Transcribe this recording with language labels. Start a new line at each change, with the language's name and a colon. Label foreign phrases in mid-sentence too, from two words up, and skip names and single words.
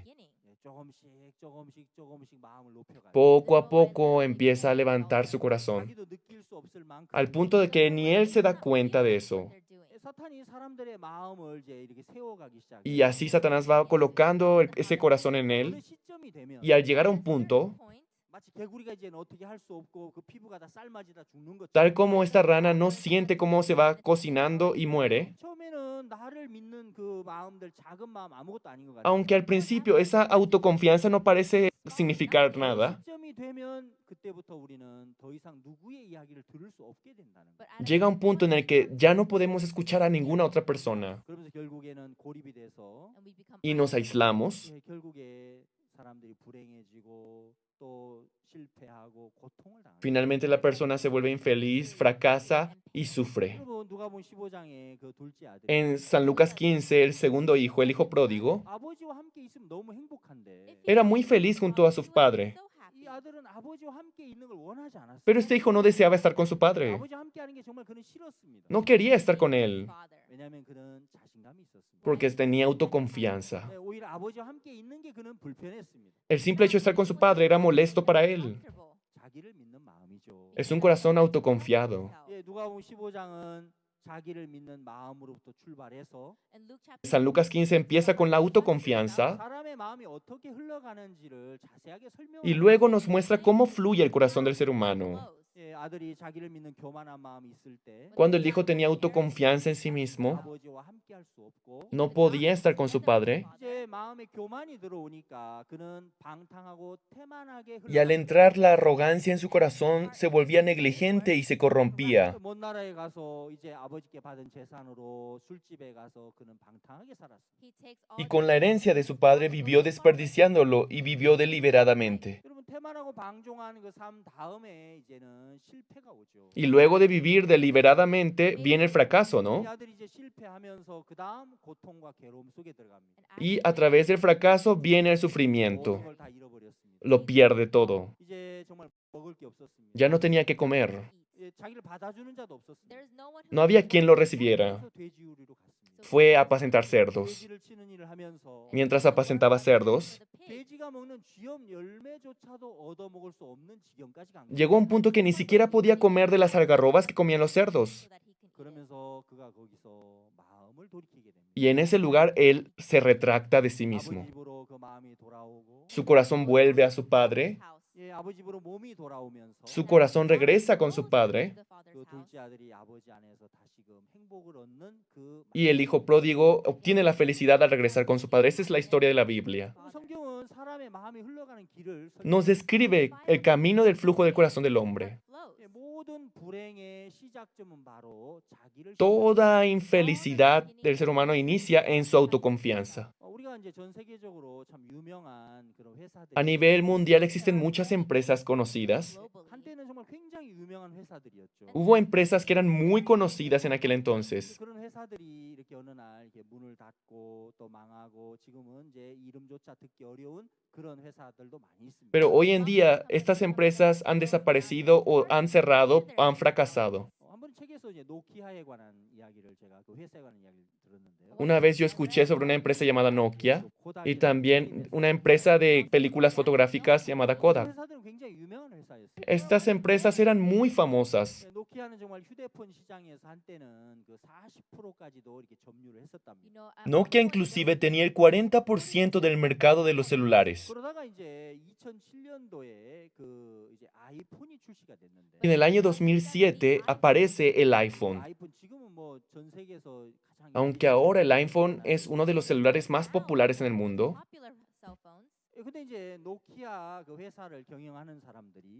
Korean: 예, 조금씩 마음을 높여가요.
Spanish: Poco a poco empieza a levantar su corazón,
Korean: 자기도 느낄 수 없을 만큼
Spanish: al punto de que ni él se da cuenta de eso.
Korean: 사탄이 사람들의 마음을 이제 이렇게 세워가기
Spanish: Y así Satanás va colocando ese corazón en
Korean: 어느
Spanish: él.
Korean: 시점이 되면
Spanish: Y al llegar a un punto,
Korean: 마치 개구리가 이제는 어떻게 할 수 없고 그 피부가 다 삶아지다 죽는 것처럼
Spanish: tal como esta rana no siente cómo se va cocinando y muere,
Korean: 처음에는 나를 믿는 그 마음들 작은 마음 아무것도 아닌 것 같아요.
Spanish: aunque al principio esa autoconfianza no parece significar nada,
Korean: 시점이 되면 그때부터 우리는 더 이상 누구의 이야기를 들을 수 없게 된다는 거예요.
Spanish: llega un punto en el que ya no podemos escuchar a ninguna otra persona
Korean: 그러면서 결국에는 고립이 돼서
Spanish: y nos aislamos.
Korean: 결국에 사람들이 불행해지고 또 실패하고 고통을 당합니다.
Spanish: Finalmente la persona se vuelve infeliz, fracasa y sufre.
Korean: 여러분 누가복음 15장에 그 둘째 아들
Spanish: En San Lucas 15, el segundo hijo, el hijo pródigo,
Korean: 아버지와 함께 있으면 너무 행복한데
Spanish: era muy feliz junto a su padre,
Korean: 이 아들은 아버지와 함께 있는 걸 원하지 않았어요.
Spanish: pero este hijo no deseaba estar con su padre.
Korean: 아버지와 함께 하는 게 정말 그는 싫었습니다.
Spanish: No quería estar con él
Korean: 왜냐하면 그는 자신감이 있었습니다.
Spanish: porque tenía autoconfianza.
Korean: 네, 오히려 아버지와 함께 있는 게 그는 불편했습니다.
Spanish: El simple hecho de estar con su padre era molesto para él.
Korean: 자기를 믿는 마음이죠.
Spanish: Es un corazón autoconfiado.
Korean: 예, 누가복음 15장은 자기를 믿는 마음으로부터 출발해서
Spanish: San Lucas 15 empieza con la autoconfianza
Korean: 사람의 마음이 어떻게 흘러가는지를 자세하게 설명을
Spanish: y luego nos muestra cómo fluye el corazón del ser humano.
Korean: 예, 아들이 자기를 믿는 교만한 마음이 있을 때
Spanish: Cuando el hijo tenía autoconfianza en sí mismo,
Korean: 아버지와 함께 할 수 없고
Spanish: no podía estar con su padre.
Korean: 이제 마음에 교만이 들어오니까 그는 방탕하고 태만하게
Spanish: Y al entrar la arrogancia en su corazón, se volvía negligente y se corrompía.
Korean: 먼 나라에 가서 이제 아버지께 받은 재산으로 술집에 가서 그는 방탕하게 살았습니다.
Spanish: Y con la herencia de su padre vivió desperdiciándolo y vivió deliberadamente.
Korean: 여러분 태만하고 방종하는 그 삶 다음에 이제는 실패가 오죠.
Spanish: Y luego de vivir deliberadamente viene el fracaso,
Korean: 이
Spanish: ¿no?
Korean: 아들이 이제 실패하면서 그 다음 고통과 괴로움 속에 들어갑니다.
Spanish: Y a través del fracaso viene el
Korean: 모든
Spanish: sufrimiento.
Korean: 걸 다 잃어버렸습니다.
Spanish: Lo pierde todo.
Korean: 이제 정말 먹을 게 없었습니다.
Spanish: Ya no tenía que comer.
Korean: 예, 자기를 받아주는 자도 없었습니다.
Spanish: No había quien lo recibiera.
Korean: 그래서 돼지우리로 갔습니다.
Spanish: Fue a apacentar cerdos.
Korean: 돼지를 치는 일을 하면서
Spanish: Mientras apacentaba cerdos,
Korean: 돼지가 먹는 쥐염 열매조차도 얻어 먹을 수 없는 지경까지 간 거예요.
Spanish: llegó a un punto que ni siquiera podía comer de las algarrobas que comían los cerdos.
Korean: 그러면서 그가 거기서 마음을 돌이키게 됩니다.
Spanish: Y en ese lugar él se retracta de sí
Korean: 아버지
Spanish: mismo.
Korean: 집으로 그 마음이 돌아오고
Spanish: Su corazón vuelve a su padre.
Korean: 예, 아버지 집으로 몸이 돌아오면서
Spanish: Su corazón regresa con su padre.
Korean: 그 둘째 아들이 아버지 안에서 다시금 행복을 얻는 그
Spanish: Y el hijo pródigo obtiene la felicidad al regresar con su padre. Esa es la historia de la Biblia.
Korean: 성경은 사람의 마음이 흘러가는 길을
Spanish: Nos describe el camino del flujo del corazón del hombre.
Korean: 예, 모든 불행의 시작점은 바로 자기를
Spanish: Toda infelicidad del ser humano inicia en su autoconfianza.
Korean: 우리가 이제 전 세계적으로 참 유명한 그런 회사들
Spanish: A nivel mundial existen muchas empresas conocidas.
Korean: 한때는 정말 굉장히 유명한 회사들이었죠.
Spanish: Hubo empresas que eran muy conocidas en aquel entonces.
Korean: 그런 회사들이 이렇게 어느 날 이렇게 문을 닫고 또 망하고 지금은 이제 이름조차 듣기 어려운 그런 회사들도 많이 있습니다.
Spanish: Pero hoy en día estas empresas han desaparecido o han cerrado o han fracasado.
Korean: 한번 책에서 이제 노키아에 관한 이야기를 제가 그 회사에 관한 이야기를 들었는데요.
Spanish: Una vez yo escuché sobre una empresa llamada Nokia y también una empresa de películas fotográficas llamada Kodak.
Korean: 회사들은 굉장히 유명한 회사였어요.
Spanish: Estas empresas eran muy famosas.
Korean: 노키아는 정말 휴대폰 시장에서 한때는 그 40%까지도 이렇게 점유를 했었답니다.
Spanish: Nokia inclusive tenía el 40% del mercado de los celulares.
Korean: 그러다가 이제 2007년도에 그 이제 아이폰이 출시가 됐는데
Spanish: En el año 2007 aparece el iPhone.
Korean: 아이폰 지금은 뭐 전 세계에서 가장
Spanish: Aunque ahora el iPhone es uno de los celulares más populares en el mundo,
Korean: 근데 이제 노키아 그 회사를 경영하는 사람들이